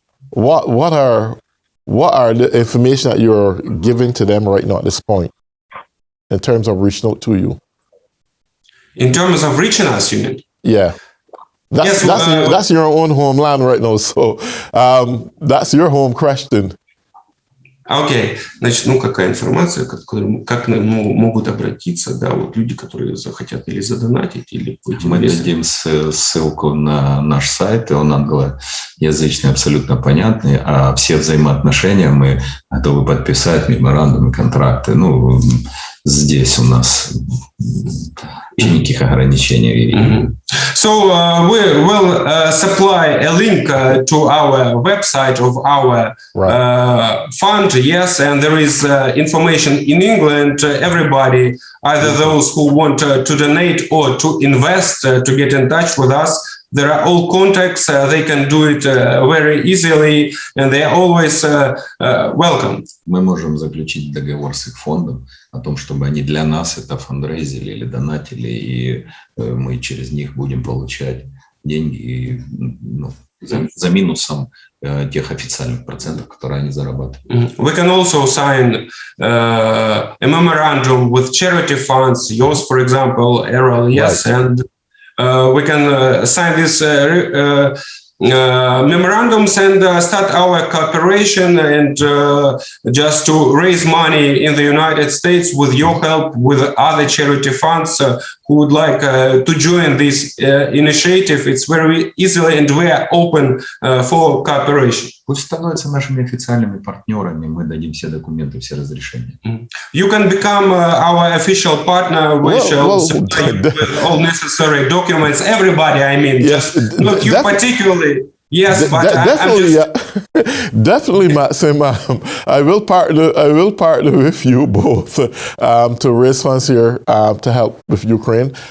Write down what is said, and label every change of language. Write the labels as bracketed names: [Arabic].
[English] What are the information that you're giving to them right now at this point in terms of reaching out to you? In terms of reaching us, you mean? Yeah. That's your own homeland right now, so that's your home question. [Russian] Окей, значит, какая информация, как могут обратиться, да, вот люди, которые захотят или задонатить, или пойти. Мы дадим ссылку на наш сайт, и он англоязычный, абсолютно понятный, а все взаимоотношения мы готовы подписать, меморандумы, контракты. Ну, здесь у нас никаких ограничений. Mm-hmm. [English] So we will supply a link to our website of our fund, yes, and there is information in England. Everybody, either those who want to donate or to invest, to get in touch with us, there are all contacts. They can do it very easily, and they are always welcome. [Russian] Мы можем заключить договор с их фондом о том, чтобы они для нас это фандрейзили или донатили, и мы через них будем получать деньги за минусом тех официальных процентов, которые они зарабатывают. [English] We can also sign a memorandum with charity funds, yours, for example, Errol, yes, right. And we can sign this memorandums and start our cooperation and just to raise money in the United States with your help, with other charity funds who would like to join this initiative. It's very easily and we are open for cooperation. [Russian] Пусть становятся нашими официальными партнерами, мы дадим все документы, все разрешения. [English] You can become our official partner. We shall supply you with all necessary documents. Everybody, I mean, yes, just not you particularly. Yes, but definitely, definitely, Maksym. I will partner with you both to raise funds here to help with Ukraine.